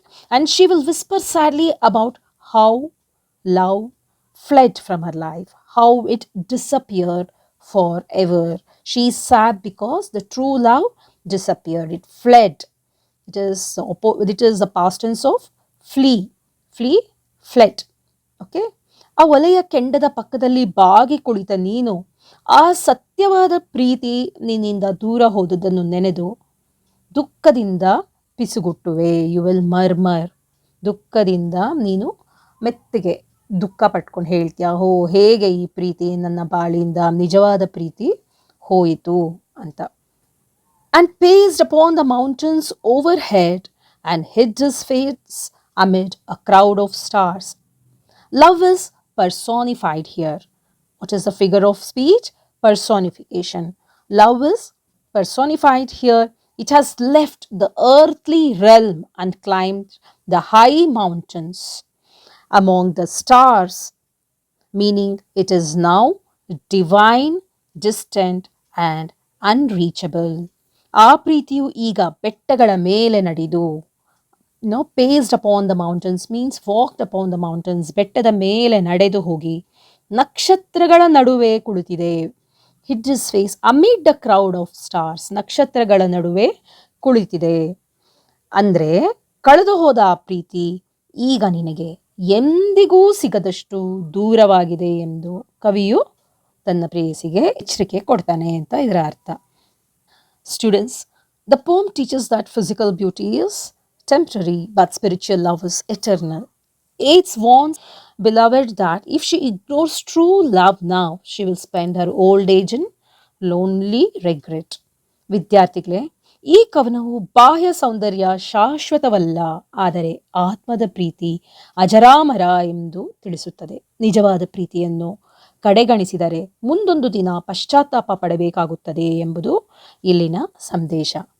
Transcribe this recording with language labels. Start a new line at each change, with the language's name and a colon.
English: And she will whisper sadly about how love fled from her life, how it disappeared forever. She is sad because the true love disappeared. It fled. It is the past tense of flee, fled. Okay.
Kannada: ಆ ಒಲೆಯ ಕೆಂಡದ ಪಕ್ಕದಲ್ಲಿ ಬಾಗಿ ಕುಳಿತ ನೀನು ಆ ಸತ್ಯವಾದ ಪ್ರೀತಿ ನಿನ್ನಿಂದ ದೂರ ಹೋದುದನ್ನು ನೆನೆದು ದುಃಖದಿಂದ ಪಿಸುಗುಟ್ಟುವೆ.
English: You will murmur.
Kannada: ದುಃಖದಿಂದ ನೀನು ಮೆತ್ತಗೆ ದುಃಖ ಪಟ್ಕೊಂಡು ಹೇಳ್ತೀಯ, ಹೇಗೆ ಈ ಪ್ರೀತಿ ನನ್ನ ಬಾಳಿಂದ, ನಿಜವಾದ ಪ್ರೀತಿ ಹೋಯಿತು ಅಂತ.
English: And paced upon the mountains overhead and hid his face amid a crowd of stars. Love is personified here. What is the figure of speech? Personification. Love is personified here. It has left the earthly realm and climbed the high mountains among the stars, meaning it is now divine, distant and unreachable.
Kannada: ಆ ಪ್ರೀತಿಯು ಈಗ ಬೆಟ್ಟಗಳ ಮೇಲೆ ನಡೆದು,
English: paced upon the mountains
Kannada: means walked upon the mountains, ಬೆಟ್ಟದ ಮೇಲೆ ನಡೆದು ಹೋಗಿ ನಕ್ಷತ್ರಗಳ ನಡುವೆ ಕುಳಿತಿದೆ.
English: hid his face amid the crowd of stars.
Kannada: ನಕ್ಷತ್ರಗಳ ನಡುವೆ ಕುಳಿತಿದೆ. ಅಂದ್ರೆ ಕಳೆದು ಹೋದ ಆ ಪ್ರೀತಿ ಈಗ ನಿನಗೆ ಎಂದಿಗೂ ಸಿಗದಷ್ಟು ದೂರವಾಗಿದೆ ಎಂದು ಕವಿಯು ತನ್ನ ಪ್ರೇಯಸಿಗೆ ಎಚ್ಚರಿಕೆ ಕೊಡ್ತಾನೆ ಅಂತ ಇದರ ಅರ್ಥ.
English: Students, the poem teaches that physical beauty is temporary, but spiritual love is eternal. Yeats warns beloved that if she ignores true love now, she will spend her old age in lonely regret.
Kannada: ವಿದ್ಯಾರ್ಥಿಗಳೇ, ಈ ಕವನವು ಬಾಹ್ಯ ಸೌಂದರ್ಯ ಶಾಶ್ವತವಲ್ಲ, ಆದರೆ ಆತ್ಮದ ಪ್ರೀತಿ ಅಜರಾಮರ ಎಂದು ತಿಳಿಸುತ್ತದೆ. ನಿಜವಾದ ಪ್ರೀತಿಯನ್ನು ಕಡೆಗಣಿಸಿದರೆ ಮುಂದೊಂದು ದಿನ ಪಶ್ಚಾತ್ತಾಪ ಪಡಬೇಕಾಗುತ್ತದೆ ಎಂಬುದು ಇಲ್ಲಿನ ಸಂದೇಶ.